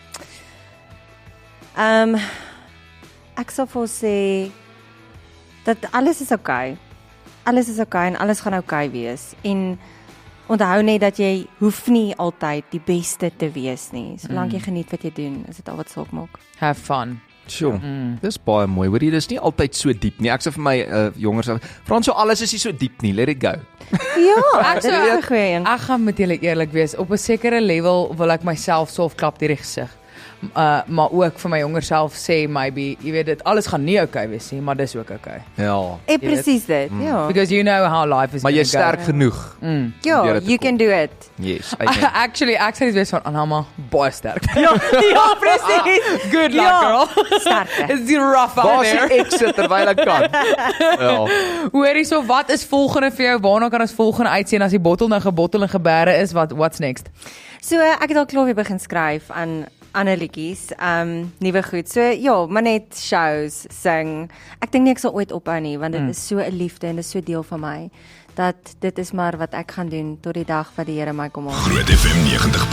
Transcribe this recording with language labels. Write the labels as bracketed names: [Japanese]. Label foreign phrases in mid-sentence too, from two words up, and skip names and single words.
[Afrikaans] Ek sal vir haar sê dat alles is oukei. Alles is oukei en alles gaan oukei wees en onthou net dat jy hoef nie altyd die beste te wees nie. Solank jy geniet wat jy doen, is dit al wat saak maak. [English] Have fun. [Afrikaans] Sjoe, dis baie mooi. Hoorie, dis nie altyd so diep nie. Ek sê vir my jongers, Frans, so alles is nie so diep nie. [English] Let it go. [Afrikaans] Ja, Ek dit sou- is 'n goeie een. Ek gaan met julle eerlik wees. Op 'n sekere level wil ek myself so klap deur die gesig. maar ook vir my jonger self sê maybe, jy weet dit alles gaan nie okay wees nie, maar dis ook okay. Ja. Presies dit. Ja. [English] Because you know how life is [Afrikaans] Maar jy's [English] gonna go. [Afrikaans] sterk genoeg. Ja, om deur dit te [English] you [Afrikaans] kom. [English] can do it. Yes, amen. Actually, [Afrikaans] ek sê dit wees van Anama, baie sterk. Ja, presies. [English] Good luck, [Afrikaans] Ja, [English] girl. [Afrikaans] sterkte. [English] It's rough out [Afrikaans] Waar [English] there. [Afrikaans] is die exit terwyl ek kan? Ja. Hoorie, so wat is volgende vir jou? Waarna kan ons volgende uitsien as die bottel nou gebottel en geberre is? [English] What's next? [Afrikaans] So ek het al klaar weer begin skryf aan ander liedjies, nuwe goed. So ja, maar net shows, sing. Ek dink nie ek sal ooit ophou nie, want dit is so 'n liefde en dit is so deel van my dat dit is maar wat ek gaan doen tot die dag wat die Here my kom haal.